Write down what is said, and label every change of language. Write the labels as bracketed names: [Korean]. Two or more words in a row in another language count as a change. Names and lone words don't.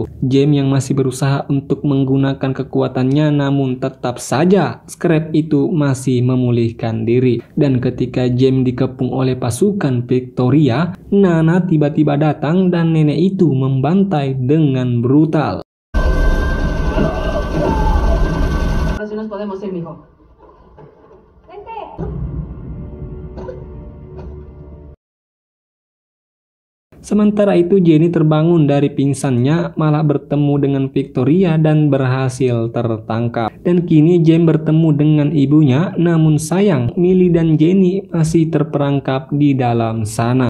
[Indonesian] James yang masih berusaha untuk menggunakan kekuatannya, namun tetap saja Scrap itu masih memulihkan diri. Dan ketika James dikepung oleh pasukan Victoria, Nana tiba-tiba datang dan nenek itu membantai dengan brutal. [Spanish] Ahora sí nos podemos ir, mijo. [Indonesian] Sementara itu Jenny terbangun dari pingsannya, malah bertemu dengan Victoria dan berhasil tertangkap. Dan kini James bertemu dengan ibunya, namun sayang Millie dan Jenny masih terperangkap di dalam sana.